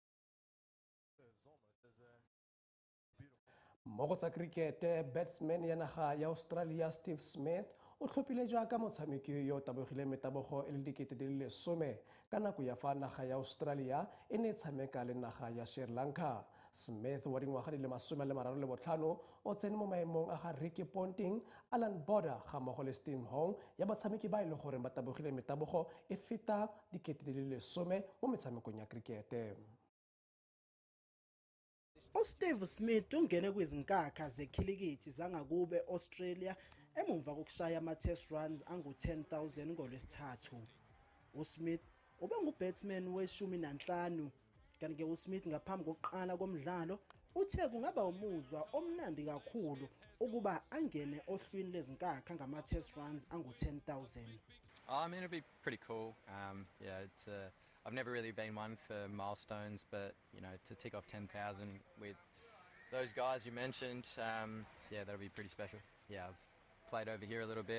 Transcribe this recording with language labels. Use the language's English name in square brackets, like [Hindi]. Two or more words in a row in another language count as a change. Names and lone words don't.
[Tswana] Mo go tsa krikete batsman ya naga ya Australia Steve Smith o tlhophile jaaka motshameki yo tabogile metabogo e le 10,000 ka nako ya fa naga ya Australia e ne tshameka le naga ya Sri Lanka. Smith wa dingwaga di le 35 o tsene mo maemong a ga Ricky Ponting, Alan Border ga mmogo le Steve Hong ya batshameki ba e le gore ba tabogile metabogo e feta 10,000 mo metshamekong ya krikete. [Zulu] uSteve Smith ungene kwizinkakha zekhilikithi zangakube Australia emumva kokushaya ama- [English] test runs [Zulu] angu-10,000 ngoLwesithathu. uSmith ube ngubatsman we-15 kanti-ke uSmith ngaphambi kokuqala komdlalo uthe kungaba umuzwa omnandi kakhulu ukuba angene ohlwini lezinkakha ngama- [English] test runs [Zulu] angu-10,000. [English] I mean, it'd be pretty cool. Yeah, I've never really been one for milestones, but you know, to tick off 10,000 with those guys you mentioned, yeah, that'll be pretty special. Yeah, I've played over here a little bit.